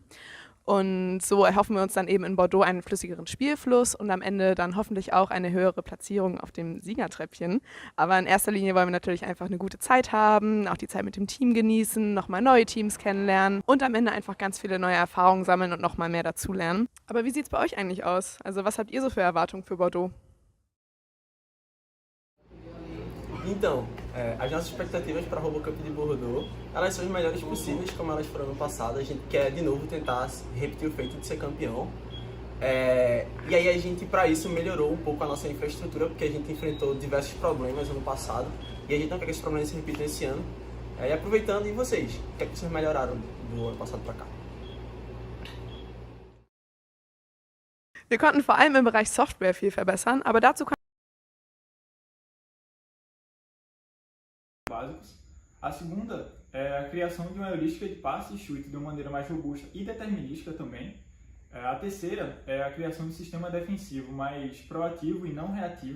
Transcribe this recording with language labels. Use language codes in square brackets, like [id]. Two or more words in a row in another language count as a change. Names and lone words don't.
[de] Und so erhoffen wir uns dann eben in Bordeaux einen flüssigeren Spielfluss und am Ende dann hoffentlich auch eine höhere Platzierung auf dem Siegertreppchen. Aber in erster Linie wollen wir natürlich einfach eine gute Zeit haben, auch die Zeit mit dem Team genießen, nochmal neue Teams kennenlernen und am Ende einfach ganz viele neue Erfahrungen sammeln und nochmal mehr dazulernen. Aber wie sieht es bei euch eigentlich aus? Also was habt ihr so für Erwartungen für Bordeaux? [pt] Então, as nossas expectativas para a RoboCup de Bordeaux, elas são as melhores possíveis, como elas foram ano passado. A gente quer de novo tentar repetir o feito de ser campeão. E aí a gente, para isso, melhorou um pouco a nossa infraestrutura, porque a gente enfrentou diversos problemas ano passado e a gente não quer que esses problemas se repitam esse ano. E aproveitando, e vocês? O que é que vocês melhoraram do ano passado para cá? [de] Wir konnten vor allem im Bereich Software viel verbessern, aber dazu [pt] básicos. A segunda é a criação de uma heurística de passe e chute de uma maneira mais robusta e determinística também. A terceira é a criação de um sistema defensivo mais proativo e não reativo.